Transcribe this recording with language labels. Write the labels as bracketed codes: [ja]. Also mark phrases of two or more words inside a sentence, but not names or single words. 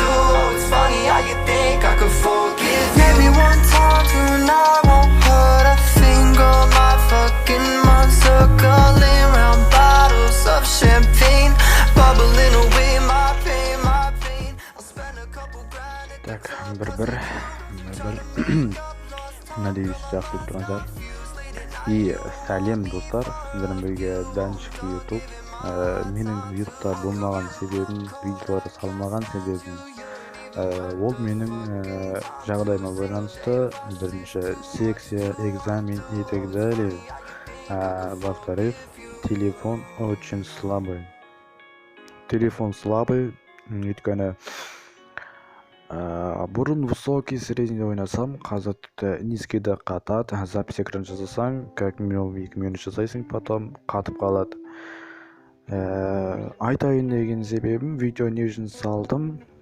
[en] Oh, it's funny how you think I could forgive you. Maybe one time tonight won't hurt a finger. My fucking mind circling round bottles of champagne, bubbling away my pain, my pain. I'll spend a couple grand. [ru] Так, надеюсь, [kk] жақсы көріп тұрсыздар. И сәлем достар, сіздермен бірге Данчик YouTube. Менің YouTube'да болмаған себебім, видеолар салмаған себебім, ол менің жағдайыма байланысты. Бірінші секция, [ru] экзамен и так далее. Во-вторых, телефон очень слабый. Телефон слабый, [kk] өйткені бұрын [ru] высокий средний [kk] ойнасам, қазір тіпті низкийді қатады. [ru] Запись экран [kk] жасасаң, [ru] как минимум [kk] 2 минут жасайсың, потом қатып қалады. Айтайын деген себебім, видео не үшін салдым?